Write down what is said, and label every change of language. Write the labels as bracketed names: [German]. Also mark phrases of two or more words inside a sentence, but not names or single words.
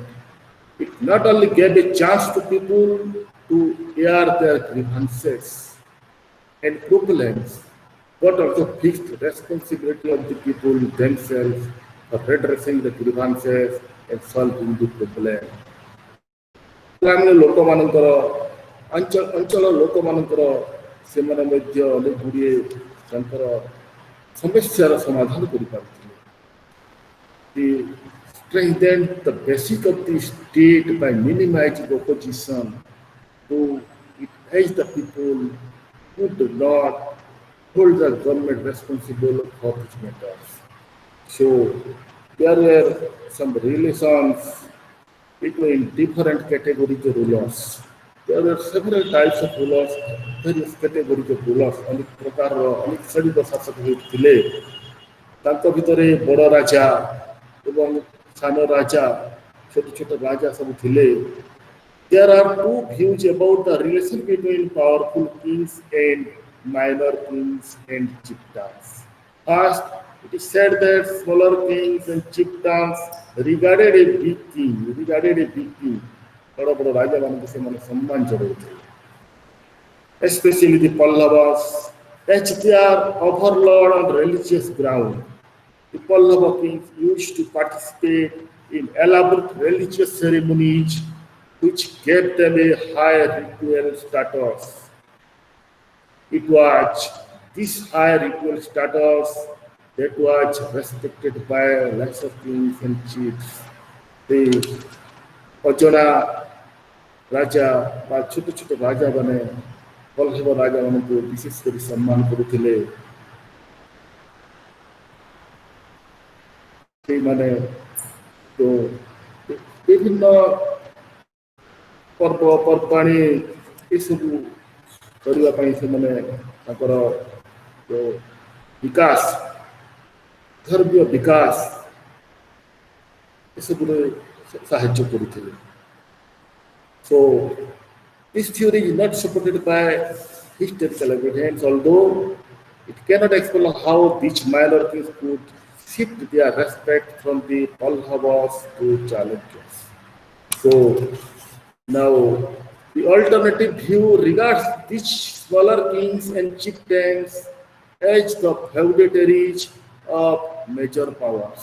[English] It not only gave a chance to people to air their grievances and complaints, but also fixed responsibility of the people themselves for redressing the grievances and solving the problem. [Odia] ଗ୍ରାମୀଣ ଲୋକମାନଙ୍କର ଅଞ୍ଚଳ ଲୋକମାନଙ୍କର ସେମାନେ ମଧ୍ୟ ଅନେକ ଗୁଡ଼ିଏ ତାଙ୍କର ସମସ୍ୟାର ସମାଧାନ କରିପାରୁଥିଲେ। [English] They strengthened the basic of the state by minimizing opposition to it as the people who do not hold the government responsible for these matters. So there were some relations between different categories of rulers. There were several types of rulers, various categories of rulers. [Odia] ଅନେକ ପ୍ରକାରର ଅନେକ ଶ୍ରେଣୀର ଶାସକ ଥିଲେ। ତାଙ୍କ ଭିତରେ ବଡ଼ ରାଜା ଏବଂ ସାନ ରାଜା, ଛୋଟ ଛୋଟ ରାଜା ସବୁ ଥିଲେ। [English] There are 2 views about the relation between powerful kings and minor kings and chieftains. First, it is said that smaller kings and chieftains regarded a big king. [Odia] ବଡ଼ ବଡ଼ ରାଜାମାନଙ୍କୁ ସେମାନେ ସମ୍ମାନ ଜଣାଉଥିଲେ। [English] Especially the Pallavas, as they are overlord on religious ground. The Pallava kings used to participate in elaborate religious ceremonies which gave them a high ritual status. It was this high ritual status that was respected by lesser kings and chiefs. [Odia] The ଅଜଣା ରାଜା ବା ଛୋଟ ଛୋଟ ରାଜାମାନେ ପଲ୍ଲବ ରାଜାମାନଙ୍କୁ ବିଶେଷ କରି ସମ୍ମାନ କରୁଥିଲେ। ସେଇମାନେ ତ ବିଭିନ୍ନ ପର୍ବପର୍ବାଣି ଏସବୁ କରିବା ପାଇଁ ସେମାନେ ତାଙ୍କର ଯେଉଁ ବିକାଶ, ଧର୍ମୀୟ ବିକାଶ ଏସବୁରେ ସାହାଯ୍ୟ କରୁଥିଲେ। [English] So this theory is not supported by historical evidence, although It cannot explain how these minor kings could shift their respect from the Pallavas to Chalukyas. So now the alternative view regards these smaller kings and chieftains as the feudatories of major powers.